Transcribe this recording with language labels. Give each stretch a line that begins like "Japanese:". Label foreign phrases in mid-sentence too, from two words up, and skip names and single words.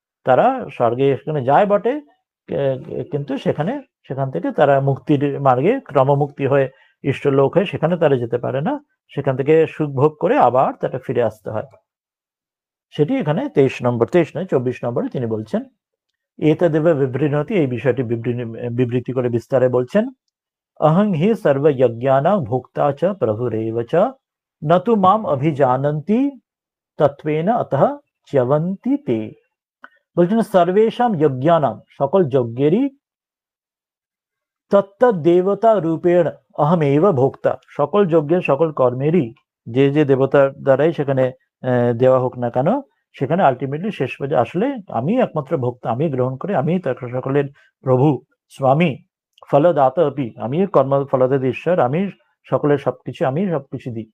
Bangla: তারা স্বর্গে সেখানে যায় বটে, কিন্তু সেখান থেকে তারা মুক্তির মার্গে ক্রমমুক্তি হয়ে ইষ্টলোক হয়ে সেখানে তারা যেতে পারে না, সেখান থেকে সুখ ভোগ করে আবার তারা ফিরে আসতে হয়। সেটি এখানে 24 নম্বরে তিনি বলছেন।
Sanskrit: এতদেব বিবৃণতি,
Bangla: এই বিষয়টি বিবৃতি করে বিস্তারে বলছেন।
Sanskrit: अहं हि सर्वयज्ञानां भोक्ता च प्रभुरेव च न तु माम अभिजानन्ति तत्त्वेन अतः च्यवन्ति ते।
Bangla: বলছেন
Sanskrit: সর্বেষাম যজ্ঞানাম,
Bangla: সকল যজ্ঞেরই,
Sanskrit: তত্তদেবতা রূপেণ অহমেব ভোক্তা,
Bangla: সকল যজ্ঞের সকল কর্মেরই যে যে দেবতার দ্বারাই সেখানে দেওয়া হোক না কেন, সেখানে আলটিমেটলি শেষ পর্যন্ত আসলে আমি একমাত্র ভোক্তা, আমি গ্রহণ করে, আমি সকলের প্রভু স্বামী,
Sanskrit: ফলদাতা অপি,
Bangla: আমি কর্ম ফলদাতা ঈশ্বর, আমি সকলের সবকিছু, আমি সবকিছু দিই।